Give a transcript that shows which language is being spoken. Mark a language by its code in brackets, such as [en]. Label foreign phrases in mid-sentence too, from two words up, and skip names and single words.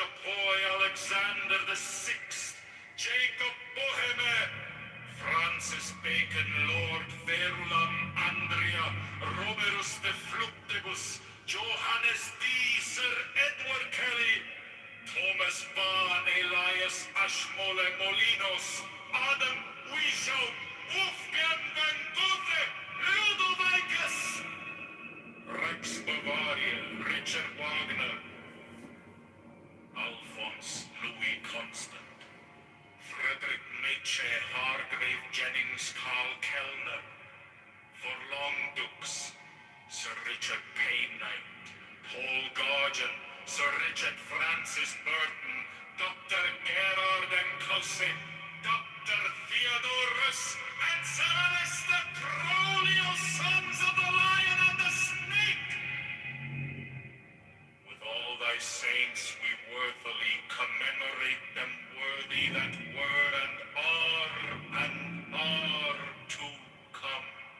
[en] Poi, Alexander VI, Jacob Boheme, Francis Bacon, Lord Verulam, Andrea, Roberus de Fluctibus, Johannes D, Sir Edward Kelly, Thomas Vaughan, Elias Ashmole Molinos, Adam Weishaupt, Wolfgang van Goethe, Ludovicus, Rex Bavaria, Richard Wagner, Alphonse Louis Constant, Frederick Nietzsche, Hargrave Jennings, Carl Kellner, Forlong Dux, Sir Richard Paynight, Paul Gauguin, Sir Richard Francis Burton, Dr. Gerard Enclosi, Dr. Theodorus, and Sir Alistair Crowley, O sons of the Lion and the Snake! With all thy saints we worthily commemorate them worthy that were and are to come.